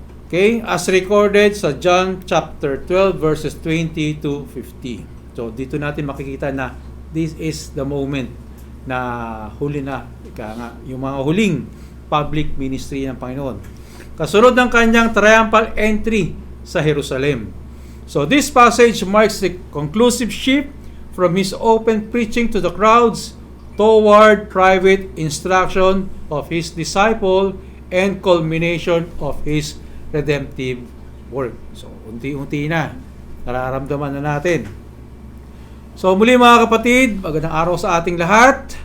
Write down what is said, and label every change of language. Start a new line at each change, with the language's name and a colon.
English: Okay? As recorded sa John chapter 12 verses 20 to 50.
Filipino: So dito natin makikita na
English: this is the moment
Filipino: na huli na, yung mga huling public ministry ng Panginoon. Kasunod ng kanyang triumphal entry sa Jerusalem.
English: So this passage marks the conclusive shift from his open preaching to the crowds toward private instruction of his disciple and culmination of his redemptive work.
Filipino: So unti-unti na nararamdaman na natin. So muli mga kapatid, magandang araw sa ating lahat.